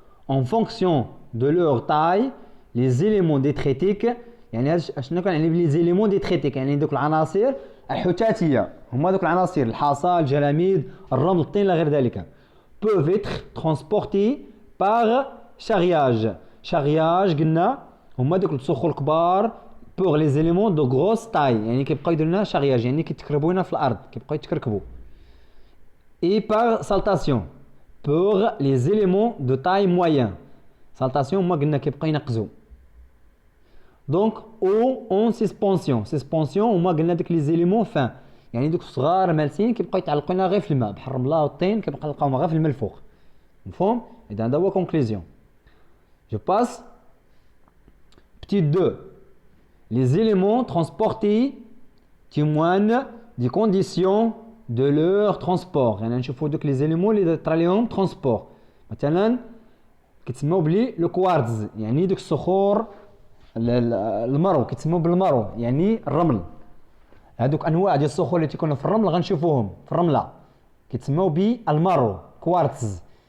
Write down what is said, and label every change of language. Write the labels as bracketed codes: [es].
[fr] en fonction de leur taille les éléments détritiques، [ar] يعني شنو كنعني بلي زيليمون ديتريتيك، يعني دوك العناصر الحوتاتيه هما دوك العناصر الحصى الجلاميد الرمل الطين لا غير ذلك [fr] peuvent être transportés par charriage. [ar] charriage قلنا هما دوك الصخور الكبار [fr] pour les éléments de grosse taille [ar] يعني كيبقاو يديروا لنا charriage يعني كيتكربوا لنا في الارض كيبقاو يتكركبوا [fr] et par saltation pour les éléments de taille moyen. [ar] saltation هما قلنا كيبقاو ينقزوا [fr] donc ou en suspension. [ar] suspension هما قلنا داك لي زيليمون فان يعني دوك الصغار مالسين كيبقاو يتعلقوا لنا غير في الماء بحال الرمله والطين كيبقاو نلقاوهم غير في الماء الفوق مفهوم اذا هذا هو كونكلوزيون جو باس [fr] petit 2 les éléments transportés témoignent des conditions de leur transport [ar] يعني نشوفوا دوك لي زيليمون اللي طرا ليهم ترونسبور مثلا كيتسموا بلي لو كوارتز يعني دوك الصخور المرو كيتسموا بالمرو يعني الرمل هادوك انواع ديال الصخور اللي تيكونوا في الرمل غنشوفوهم في الرمله كيتسموا بالمارو كوارتز